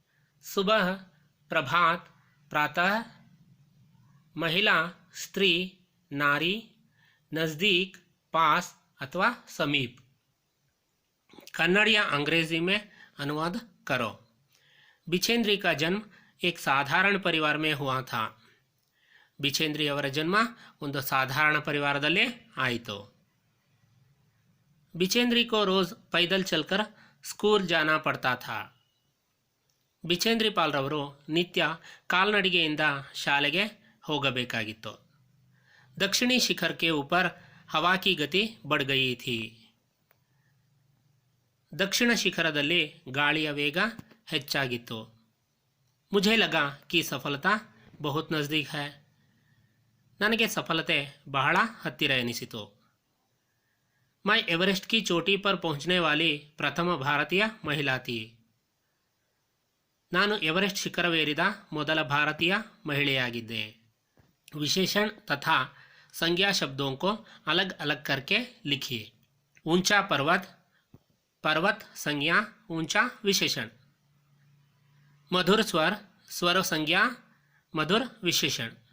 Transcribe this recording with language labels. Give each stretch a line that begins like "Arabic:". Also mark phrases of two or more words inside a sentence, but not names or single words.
Hindi: सुबह, प्रभात, प्रातः। महिला, स्त्री, नारी, नज़दीक, पास अथवा समीप। कन्नड़ या अंग्रेजी में अनुवाद करो। बिछेंद्री का जन्म एक साधारण परिवार में हुआ था।
Kannada: ಬಿಚೇಂದ್ರಿ ಅವರ ಜನ್ಮ ಒಂದು ಸಾಧಾರಣ ಪರಿವಾರದಲ್ಲೇ ಆಯಿತು।
Hindi: बिचेंद्री को रोज़ पैदल चलकर स्कूल जाना पड़ता था।
Kannada: ಬಿಚೇಂದ್ರಿ ಪಾಲ್ರವರು ನಿತ್ಯ ಕಾಲ್ನಡಿಗೆಯಿಂದ ಶಾಲೆಗೆ ಹೋಗಬೇಕಾಗಿತ್ತು।
Hindi: दक्षिणी शिखर के ऊपर हवा की गति बढ़ गई थी।
Kannada: दक्षिण ಶಿಖರದಲ್ಲಿ ಗಾಳಿಯ ವೇಗ ಹೆಚ್ಚಾಗಿತ್ತು।
Hindi: मुझे लगा कि सफलता बहुत नज़दीक है।
Kannada: ನನಗೆ ಸಫಲತೆ ಬಹಳ ಹತ್ತಿರ ಎನಿಸಿತು।
Hindi: मैं एवरेस्ट की चोटी पर पहुंचने वाली प्रथम भारतीय महिला थी।
Kannada: ನಾನು एवरेस्ट ಶಿಖರವೇರಿದ ಮೊದಲ ಭಾರತೀಯ ಮಹಿಳೆಯಾಗಿದ್ದೆ।
Hindi: विशेषण तथा संज्ञा शब्दों को अलग अलग करके लिखिए। ऊंचा पर्वत, पर्वत संज्ञा, ऊंचा विशेषण। मधुर स्वर, स्वर संज्ञा, मधुर विशेषण।